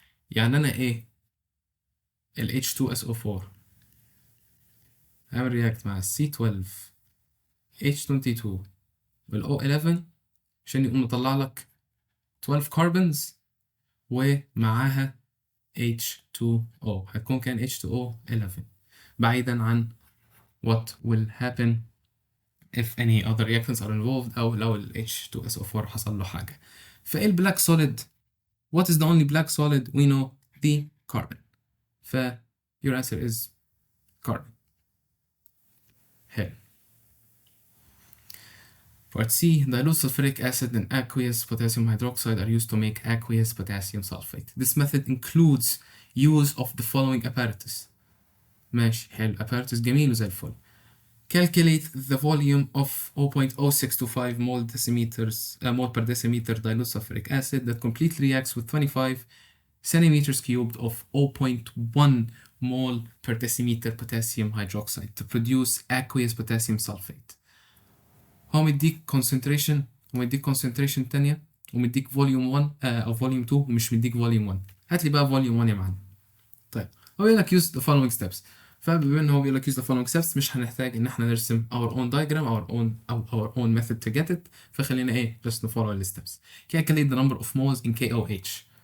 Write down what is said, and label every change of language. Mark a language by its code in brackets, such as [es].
[ar] يعني انا ايه ال H2SO4 هعمل رياكت مع ال C12 H22 وال O11 عشان يقوم مطلع لك 12 كربونز ومعاها H2O. هتكون كان H2O11 بعيدا عن [en] what will happen if any other reactants are involved [ar] أو لو ال H2SO4 حصل له حاجة. فإيه البلاك [en] solid؟ What is the only black solid we know؟ the carbon. your answer is carbon. [ar] حلو. [en] Part C. Dilute sulfuric acid and aqueous potassium hydroxide are used to make aqueous potassium sulfate. This method includes use of the following apparatus. [ar] ماشي حلو apparatus جميل وزي الفل. [en] Calculate the volume of 0.0625 mole per decimeter dilute sulfuric acid that completely reacts with 25 centimeters cubed of 0.1 mole per decimeter potassium hydroxide to produce aqueous potassium sulfate. [ar] هو مديك concentration ومديك concentration تانية ومديك volume 1 أو volume 2 ومش مديك volume 1. هات لي بقى volume 1 يا معلم. طيب هو بيقول لك [en] use the following steps. [ar] فبما إن هو بيقول لك use the following steps مش هنحتاج إن إحنا نرسم [en] our own diagram our own method to get it. [ar] فخلينا إيه [en] just follow the steps. Calculate the number of moles in KOH.